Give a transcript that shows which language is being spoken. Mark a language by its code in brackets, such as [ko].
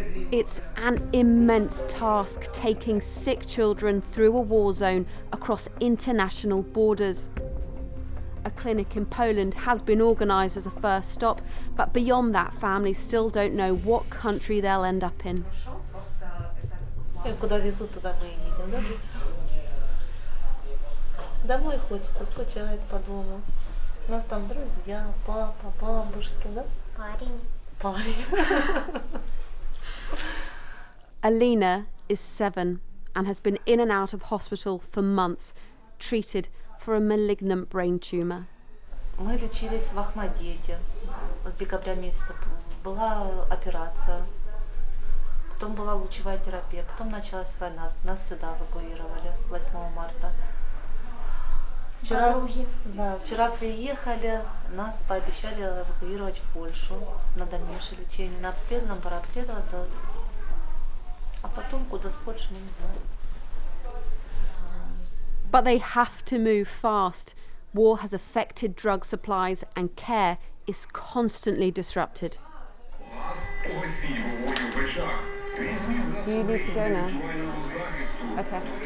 [en] It's an immense task taking sick children through a war zone across international borders. A clinic in Poland has been organised as a first stop, but beyond that, families still don't know what country they'll end up in. [ru] Куда везут, туда мы и едем, да, Блиц? Домой хочется, скучает по дому. У нас там друзья, папа, бабушки, да? Парень. [en] Alina is 7 and has been in and out of hospital for months, treated for a malignant brain tumour. [ru] Мы лечились в Ахмадете с декабря месяца. Была операция, потом была лучевая терапия, потом началась война. Нас сюда эвакуировали 8 марта. Вчера приехали, нас пообещали эвакуировать в Польшу на дальнейшее лечение. Нам пора обследоваться, а потом куда с Польши не знаю. [en] But they have to move fast. War has affected drug supplies and care is constantly disrupted. Do you need to go now? Okay.